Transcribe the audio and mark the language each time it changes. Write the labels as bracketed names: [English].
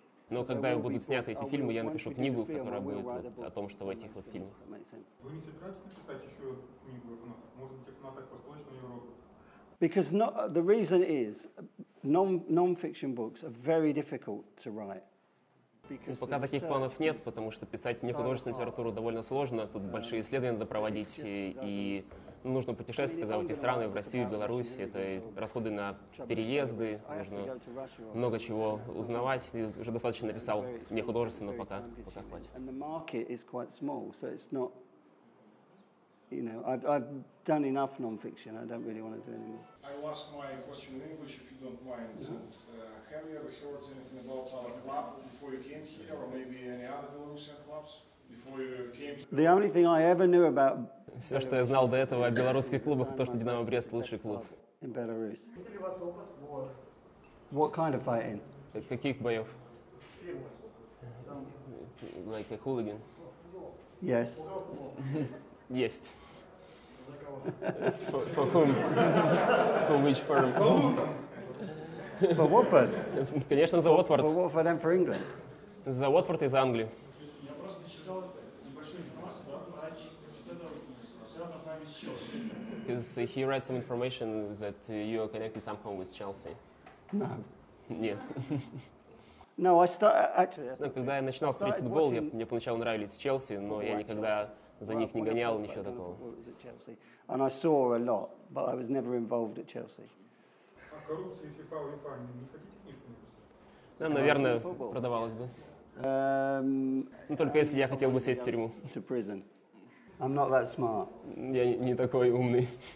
[Russian] Но когда будут сняты эти фильмы, я напишу книгу, которая будет о том, что в этих вот фильмах. Вы не собираетесь написать еще книгу о фанатах? Может быть, о фанатах Восточной Европы? [English] Because the reason is non-fiction books are very difficult to write. [Russian] Пока таких планов нет, потому что писать нехудожественную литературу довольно сложно, тут большие исследования надо проводить, и нужно путешествовать в эти страны, в Россию, в Беларусь, это расходы на переезды, нужно много чего узнавать, и уже достаточно написал нехудожественно, пока хватит. [English] You know, I've done enough non-fiction. I don't really want to do anymore. I will ask my question in English, if you don't mind. Have you ever heard anything about our club before you came here, or maybe any other Belarusian clubs before you came to? The only thing I ever knew about. [Russian] Все, что я знал до этого о белорусских клубах, то, что Динамо-Брест лучший клуб. [English] In Belarus. What kind of fighting? [Russian] Каких боев? [English] Like a hooligan. Yes. [Russian] Есть. [English] For whom? For which firm? For Watford. [Russian] Конечно, за Watford. [English] For Watford and for England. [Russian] За Watford и за Англию. Я просто читал небольшую информацию, да, что это связано с вами с Челси. [English] Because he read some information that you are connected somehow with Chelsea. No. [Russian] Нет. [English] No, I actually. [Russian] Когда я начинал смотреть футбол, мне поначалу нравились Челси, но я никогда за них не гонял, ничего такого. [English] And I saw a lot, but I was never involved at Chelsea. [Russian] О коррупции FIFA, UEFA не хотите книжку написать? Да, наверное, продавалось бы. Ну, только если я хотел бы сесть в тюрьму. [English] To prison. I'm not that smart. [Russian] Я не такой умный.